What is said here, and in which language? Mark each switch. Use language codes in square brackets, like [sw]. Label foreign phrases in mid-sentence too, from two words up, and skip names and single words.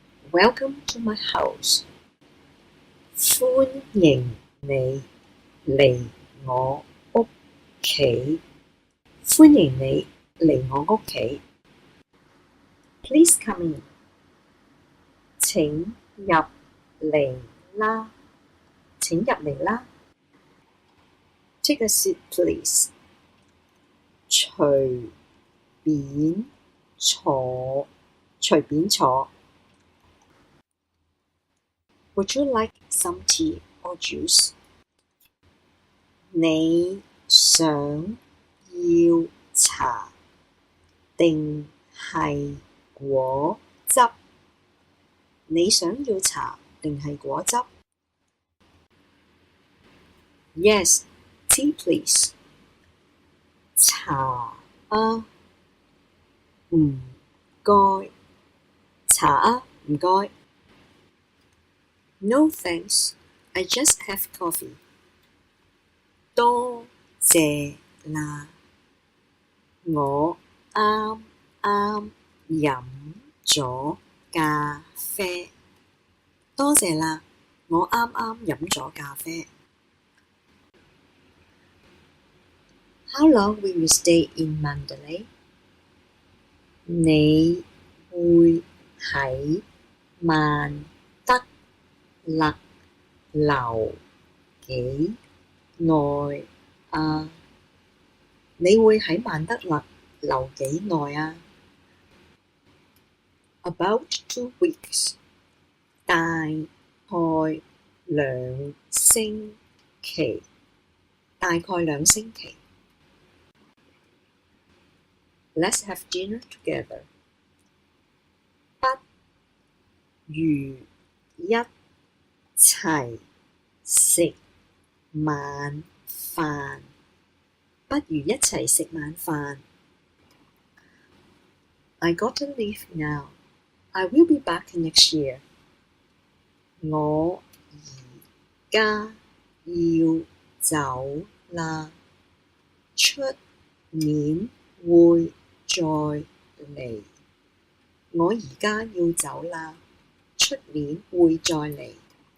[en] Welcome to my house. [yue] 歡迎你嚟我屋企。歡迎你嚟我屋企。 [en] Please come in. [yue] 請入嚟啦。請入嚟啦。 [en] Take a seat, please. [yue] 隨便坐。隨便坐。 [en] Would you like some tea or juice? [yue] 你想要茶定係果汁？你想要茶定係果汁？ [en] Yes, tea please. [yue] 茶啊，唔該。茶啊，唔該。 [en] No thanks, I just have coffee. [yue] 多謝啦，我啱啱飲咗咖啡。多謝啦，我啱啱飲咗咖啡。 [en] How long will you stay in Mandalay? [yue] 你會喺曼德勒留幾耐啊？你會喺曼德勒留幾耐啊？ [en] About 2 weeks. [yue] 大概兩星期。大概2星期。 [en] Let's have dinner together. [yue] 不如一齊食晚飯。不如一齊食晚飯。 [en] I gotta leave now. I will be back next year. [yue] 我而家要走啦。出年會再嚟。我而家要走啦。出年會再嚟。